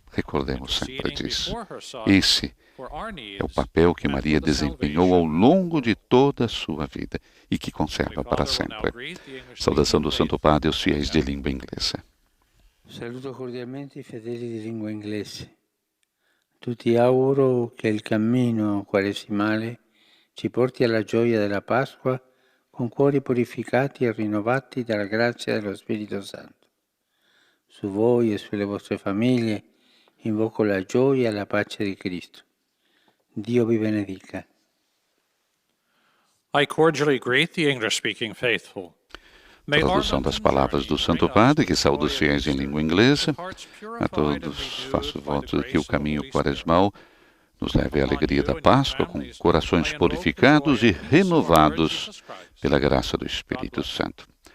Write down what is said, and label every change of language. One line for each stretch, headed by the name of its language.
Portuguese: Recordemos sempre disso. Esse é o papel que Maria desempenhou ao longo de toda a sua vida e que conserva para sempre. Saudação do Santo Padre aos fiéis de língua inglesa.
Italian: Saluto cordialmente i fedeli di lingua inglese. Tutti auguro che il cammino quaresimale ci porti alla gioia della Pasqua con cuori purificati e rinnovati dalla grazia dello Spirito Santo. Su voi e sulle vostre famiglie invoco la gioia e la pace di Cristo. Dio vi benedica.
English: I cordially greet the English-speaking faithful.
Portuguese: Tradução das palavras do Santo Padre, que saúda os fiéis em língua inglesa. A todos faço voto de que o caminho quaresmal nos leve à alegria da Páscoa, com corações purificados e renovados pela graça do Espírito Santo.